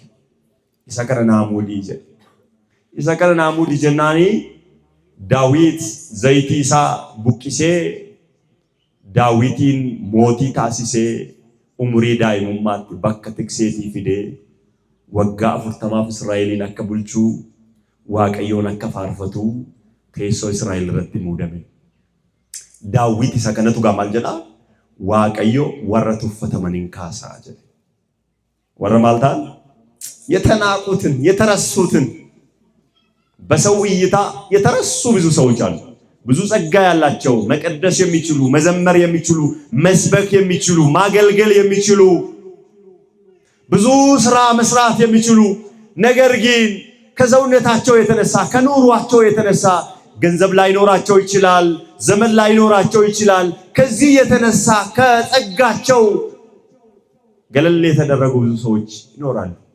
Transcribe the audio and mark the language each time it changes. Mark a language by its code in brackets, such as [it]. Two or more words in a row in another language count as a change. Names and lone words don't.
[om] Isa kana naa muudii jedhe. Isa kana naa muudii jennaanii Daawit zayitii isaa buqqisee Daawitiin mootii taasisee umurii daa'imummaatti bakka tikseetii fidee waggaa 40 Israa'eliin akka bulchuu Waaqayyoon akka faarfatu teessoo Israa'el irratti muudame. Daawit isa kanatu maal jedha? waaqayyo warra tuffataman kaasaa jedhe warra [am] ማልታን የተናቁትን የተረሱትን በሰው እይታ የተረሱ ብዙ ሰዎች አሉ ብዙ ጸጋ ያላቸው መቀደስ የሚችሉ መዘመር የሚችሉ መስበክ የሚችሉ ማገልገል የሚችሉ ብዙ ስራ መስራት የሚችሉ ነገር ግን ከዘውነታቸው የተነሳ ከኑሯቸው የተነሳ ገንዘብ ላይኖራቸው ይችላል ዘመን ላይኖራቸው ይችላል ከዚህ የተነሳ ከጸጋቸው ገለል የተደረጉ ብዙ ሰዎች ይኖራሉ